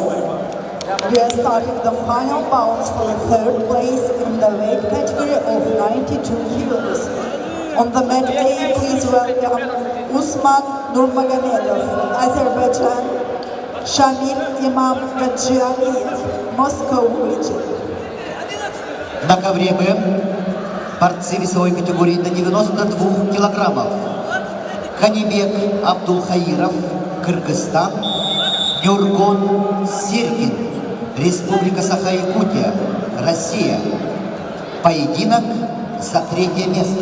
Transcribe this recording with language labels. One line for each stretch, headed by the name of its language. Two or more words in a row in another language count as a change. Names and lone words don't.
English: We are starting the final bounce for the third place in the weight category of 92 kilos. On the mat A, please welcome Usman Nurmagomedov, Azerbaijan, Shamil Imam Gadjialiyev, Moscow region.
Russian: На ковре Б борцы весовой категории до 92 килограммов. Канибек Абдулхаиров, Кыргызстан, Нюргон Сергин, Республика Саха-Якутия, Россия. Поединок за третье место.